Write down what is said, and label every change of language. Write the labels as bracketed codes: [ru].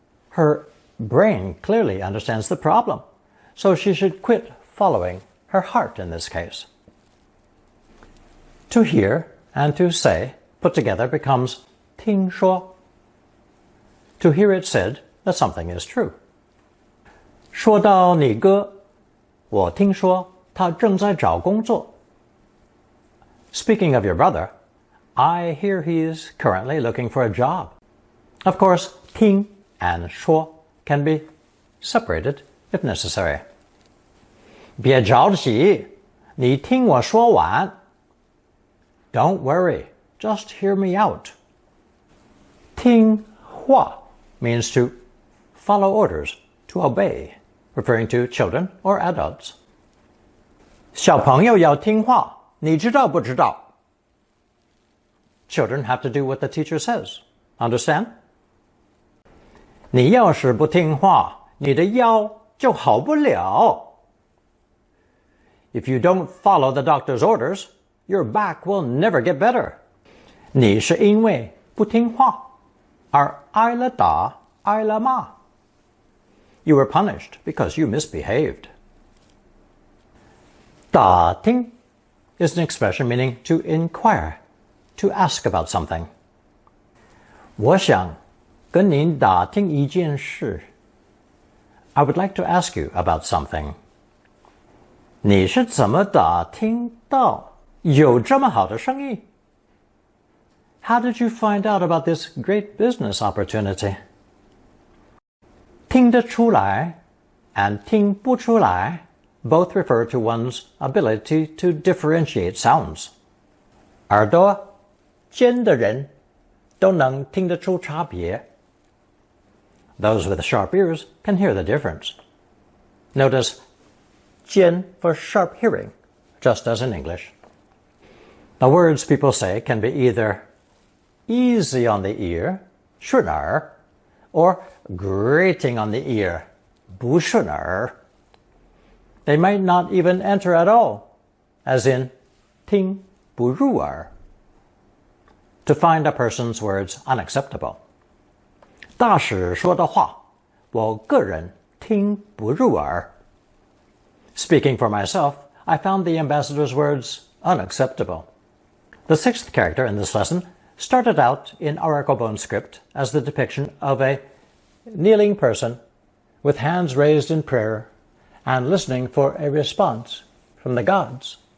[en] Her brain clearly understands the problem, so she should quit following her heart in this case. To hear and to say put together becomes 听说. To hear it said that something is true. [zh] 说到你哥，我听说他正在找工作. [en] Speaking of your brother, I hear he is currently looking for a job. Of course, 听 and 说 can be separated if necessary. [zh] 别着急，你听我说完. [en] Don't worry, just hear me out. 听话 means to follow orders, to obey, referring to children or adults. [zh] 小朋友要听话，你知道不知道? [en] Children have to do what the teacher says. Understand? [zh] 你要是不听话，你的腰就好不了. [en] If you don't follow the doctor's orders, your back will never get better. [zh] 你是因为不听话而挨了打，挨了骂. [en] You were punished because you misbehaved. 打听 is an expression meaning to inquire, to ask about something. [zh] 我想跟您打听一件事. [en] I would like to ask you about something. [zh] 你是怎么打听到有这么好的生意? [en] How did you find out about this great business opportunity? 听得出来 and 听不出来 both refer to one's ability to differentiate sounds. [zh] 耳朵尖的人都能听得出差别. [en] Those with sharp ears can hear the difference. Notice 尖 for sharp hearing, just as in English. The words people say can be either easy on the ear, 顺耳, or grating on the ear, 不顺耳. They might not even enter at all, as in 听不入耳. To find a person's words unacceptable. [zh] 大使说的话，我个人听不入耳. [en] Speaking for myself, I found the ambassador's words unacceptable. The sixth character in this lesson started out in oracle bone script as the depiction of a kneeling person with hands raised in prayer and listening for a response from the gods.